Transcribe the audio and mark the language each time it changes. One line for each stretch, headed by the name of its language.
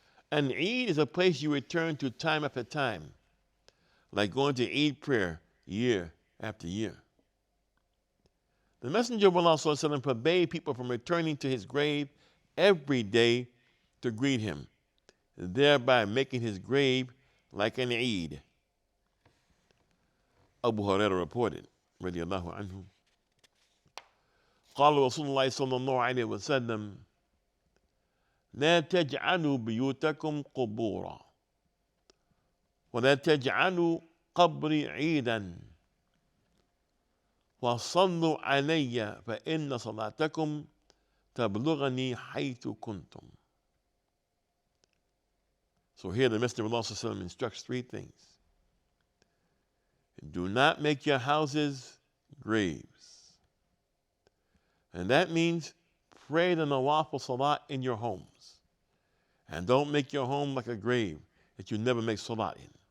English: And Eid is a place you return to time after time, like going to Eid prayer year after year. The Messenger of Allah sallallahu alaihi wasallam forbade people from returning to his grave every day to greet him, thereby making his grave like an Eid. Abu Hurairah reported,
Arabic: radiallahu anhu, قال رسول الله صلى الله عليه وسلم لا تجعلوا بيوتكم قبورا ولا تجعلوا قبري عيدا وصلوا علي فإن صلاتكم تبلغني حيث كنتم.
English: So here the Messenger of Allah sallallahu alaihi wasallam instructs three things. Do not make your houses graves. And that means pray the nawafil salat in your homes. And don't make your home like a grave that you never make salat in.